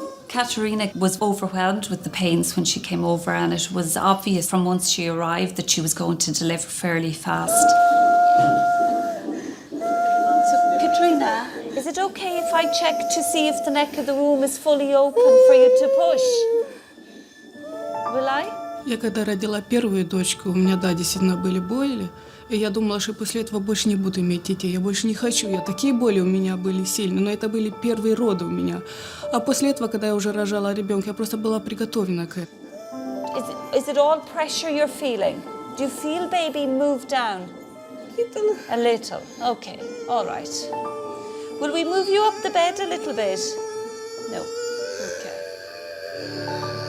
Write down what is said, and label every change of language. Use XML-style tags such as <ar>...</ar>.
<en>Katerina was overwhelmed with the pains when she came over, and it was obvious from once she arrived that she was going to deliver fairly fast. Katrina, is it okay if I check to see if the neck of the room is fully open for you to push? Will I?</en> <ru>Я когда родила первую дочку, у меня, да, действительно были боли, и я думала, что после этого больше не буду иметь детей, я больше не хочу, такие боли у меня были сильные, но это были первые роды у меня. А после этого, когда я уже рожала ребенка, я просто была приготовлена к этому.</ru> <en>Is it all pressure you're feeling? Do you feel baby move down? A little. Okay. All right. Will we move you up the bed a little bit? No. Okay.</en>